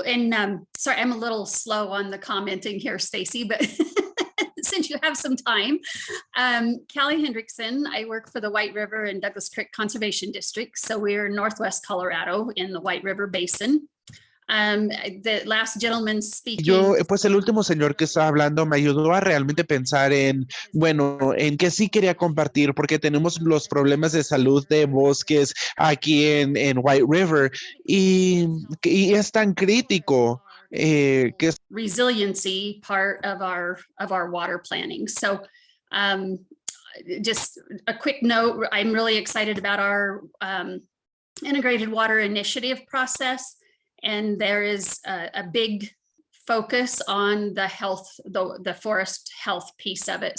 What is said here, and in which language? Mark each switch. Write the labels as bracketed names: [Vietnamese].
[English] And sorry, I'm a little slow on the commenting here, Stacy, but since you have some time. Callie Hendrickson, I work for the White River and Douglas Creek Conservation District. So we're in Northwest Colorado in the White River Basin. The last gentleman speaking. [Spanish] Yo, pues el último señor que estaba hablando me ayudó a realmente pensar en, bueno, en que sí quería compartir, porque tenemos los problemas de salud de bosques aquí en White River y es tan crítico que es [English] resiliency part of our water planning. So just a quick note, I'm really excited about our integrated water initiative process. And there is a big focus on the health, the forest health piece of it.